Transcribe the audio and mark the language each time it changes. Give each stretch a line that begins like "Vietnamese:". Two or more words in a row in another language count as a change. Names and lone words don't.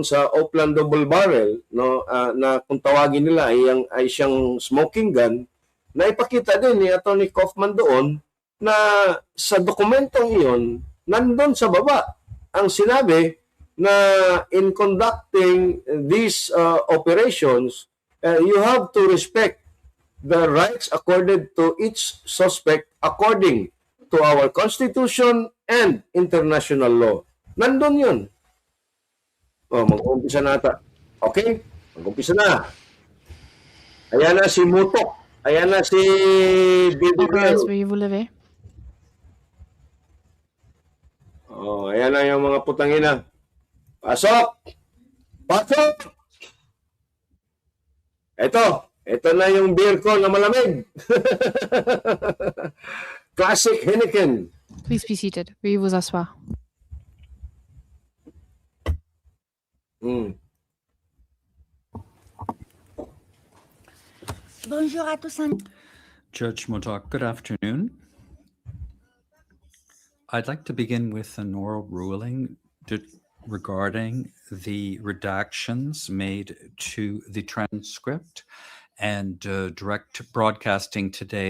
Filipino: sa Oakland
English: double barrel,
Filipino: no, na kung tawagin nila ay siyang
English: smoking gun,
Filipino: na ipakita din ni Attorney Kaufman doon na sa dokumentong iyon, nandun sa baba ang sinabi na
English: in conducting these operations, you have to respect the rights accorded to each suspect according to our Constitution and international law.
Filipino: Nandun yun. Mag-umpisa na ata. Okay? Mag-umpisa na. Ayan na si Mutok. Ayan na si
French: Yes, veuillez vous lever.
Filipino: Ayan na yung mga putangina. Pasok! Pasok! Ito na yung beer ko na malamig. Classic Heineken.
English: Please be seated.
French: Veuillez vous asseoir. Bonjour à tous.
English: Judge Motok, good afternoon. I'd like to begin with an oral ruling regarding the redactions made to the transcript and direct broadcasting today.